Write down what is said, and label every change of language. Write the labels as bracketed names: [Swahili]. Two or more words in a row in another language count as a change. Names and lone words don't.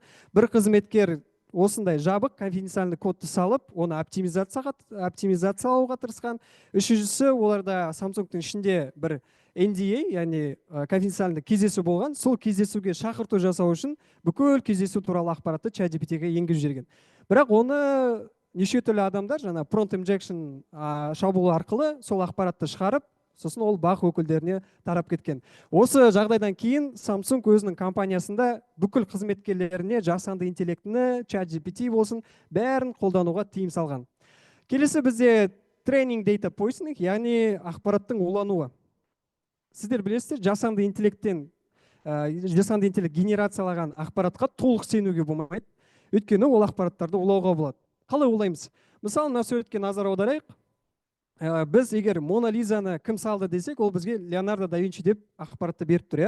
[Kazakh] Бір қызметкер осындай жабық конфиденциальный кодты салып, оны оптимизациялауға тырысқан. Үшіншісі, оларда Samsung-тың ішінде бір NDA, яғни конфиденциальный кездесу болған. Сол кездесуге шақырту жасау үшін бүкіл кездесу туралы ақпаратты ChatGPT-ге енгізіп жіберген. Бірақ оны неше түрлі адамдар жаңа [English] prompt injection [Kazakh] шабуылы арқылы сол ақпаратты шығарып, сосын ол бақ өкілдеріне тарап кеткен. Осы жағдайдан кейін Samsung өзінің компаниясында бүкіл қызметкерлеріне жасанды интеллектіні, ChatGPT болсын, бәрін қолдануға тыйым салған. Келесі бізде [English] training data poisoning, [Kazakh] яғни ақпараттың улануы. Сіздер білесіздер, жасанды интеллект генерациялаған ақпаратқа толық сенуге болмайды. Өйткені ол ақпараттарды улауға болады. Қалай улаймыз? Мысалы, мына суретке назар аударайық. Біз егер Мона Лизаны кім салды десек, ол бізге Леонардо да Винчи деп ақпаратты беріп тұр.